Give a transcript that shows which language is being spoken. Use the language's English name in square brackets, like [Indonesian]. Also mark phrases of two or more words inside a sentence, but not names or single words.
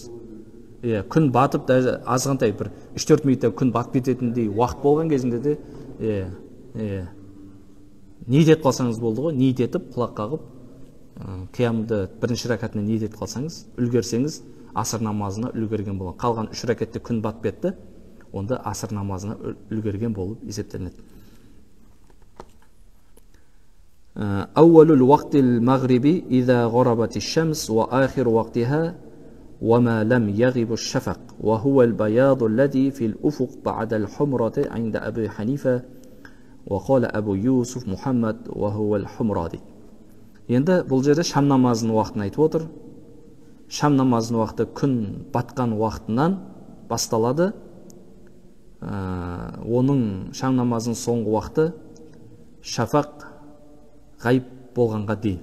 [Kazakh] Күн батып, азғантай бір 3-4 минутта күн батып кететіндей уақыт болған кезінде де ниет етіп қалсаңыз болды ғой, ниет етіп құлақ қағып қиямды бірінші рәкатына ниет етіп қалсаңыз, үлгерсеңіз асыр намазына үлгерген болады. Қалған 3 рәкатте күн батып кетті, онда асыр намазына үлгерген болып есептелінеді. [Arabic] أول وقت المغرب إذا غربت الشمس وآخر وقتها وما لم يغب الشفق وهو البياض الذي في الأفق بعد الحمرة عند أبي حنيفة وقال أبو يوسف محمد وهو الحمرادي. [Kazakh] Енді бұл жерде шам намазының уақытын айтып отыр. Шам намазының уақыты күн батқан уақытынан басталады. Оның шам намазының соңғы уақыты шафақ ғайып болғанға дейін.